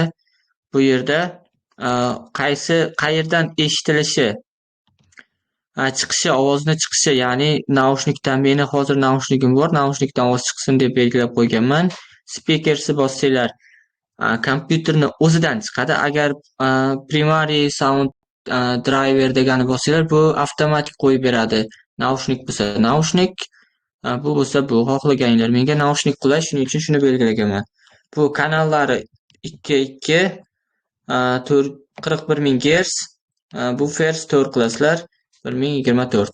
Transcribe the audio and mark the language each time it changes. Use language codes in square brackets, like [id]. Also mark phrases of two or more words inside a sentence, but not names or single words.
[uz] Bu yerda qayerdan eshitilishi, chiqishi, ovozni chiqishi, ya'ni naushnikdan, meni hozir naushnikim bor, naushnikdan ovoz chiqsin deb belgilab qo'yganman. Speakersni bossanglar kompyuterni o'zidan chiqadi. Agar [en] primary sound driver [uz] degani bo'lsanglar, bu avtomatik qo'yib beradi. Naushnik bo'lsa naushnik, bu bo'lsa bu. Xohlaganinglar. Menga naushnik qulay, shuning uchun shuni belgilaganman. Bu kanallari 2.2 41.000 Hz, bu Fers 4 qilasizlar 1024.